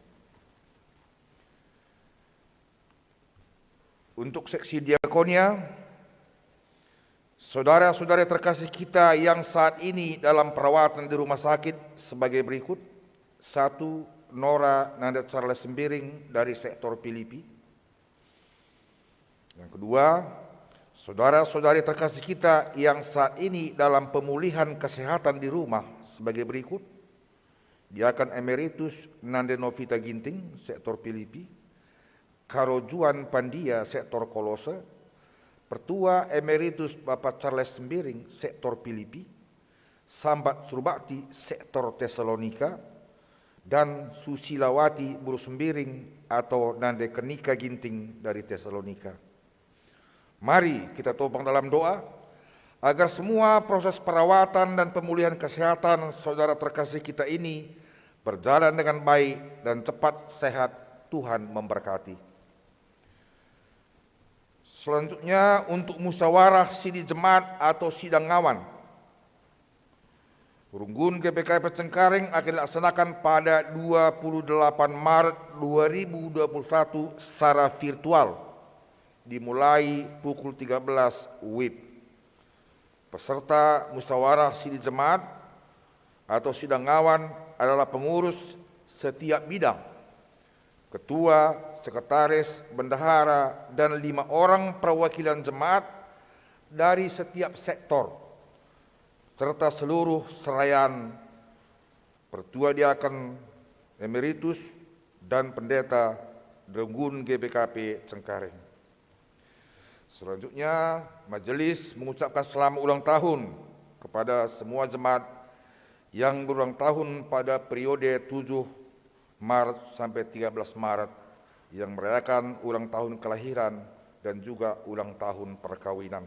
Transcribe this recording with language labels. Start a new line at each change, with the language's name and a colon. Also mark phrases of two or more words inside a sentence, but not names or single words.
Indonesian: Untuk seksi diakonia, saudara-saudara terkasih kita yang saat ini dalam perawatan di rumah sakit sebagai berikut. 1. Nora Nanda Charles Sembiring dari sektor Filipi. Yang kedua, saudara-saudari terkasih kita yang saat ini dalam pemulihan kesehatan di rumah sebagai berikut. Diakan Emeritus Nande Novita Ginting, sektor Filipi. Karo Juan Pandia, sektor Kolose. Pertua Emeritus Bapak Charles Sembiring, sektor Filipi. Sambat Surbakti, sektor Tesalonika. Dan Susilawati Buru Sembiring atau Nande Kenika Ginting dari Tesalonika. Mari kita topang dalam doa agar semua proses perawatan dan pemulihan kesehatan saudara terkasih kita ini berjalan dengan baik dan cepat sehat. Tuhan memberkati. Selanjutnya untuk musyawarah sidi jemaat atau sidang ngawan. Runggun GBKP Cengkareng akan dilaksanakan pada 28 Maret 2021 secara virtual, dimulai pukul 13 WIB. Peserta musyawarah sidi jemaat atau sidang ngawan adalah pengurus setiap bidang, ketua, sekretaris, bendahara, dan 5 orang perwakilan jemaat dari setiap sektor, serta seluruh seraian pertua diaken emeritus dan pendeta Runggun GBKP Cengkareng. Selanjutnya, majelis mengucapkan selamat ulang tahun kepada semua jemaat yang berulang tahun pada periode 7 Maret sampai 13 Maret yang merayakan ulang tahun kelahiran dan juga ulang tahun perkawinan.